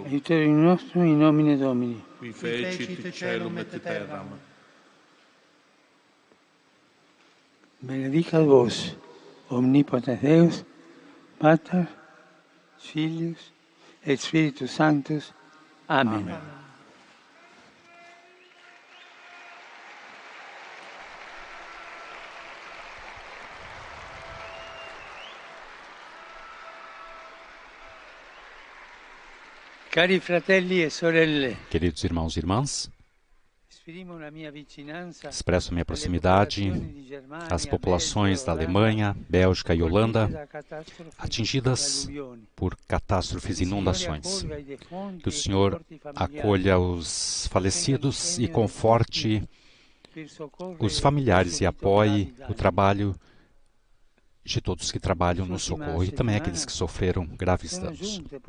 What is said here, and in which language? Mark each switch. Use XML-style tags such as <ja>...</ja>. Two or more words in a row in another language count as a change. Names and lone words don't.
<la>Aiutorium nostrum in nomine Domini. Qui fecit caelum et terram. Benedicat vos, omnipotens Deus, Pater, Filius et Spiritus Sanctus. Amen. Amen.</la> <it>Cari fratelli e sorelle,</it> <pt>Queridos irmãos e irmãs,</pt> <it>esprimo la mia vicinanza</it> <pt>expresso minha proximidade às populações da Alemanha, Bélgica e Holanda atingidas por catástrofes e inundações. Que o Senhor acolha os falecidos e conforte os familiares e apoie o trabalho de todos que trabalham no socorro e também aqueles que sofreram graves danos.</pt>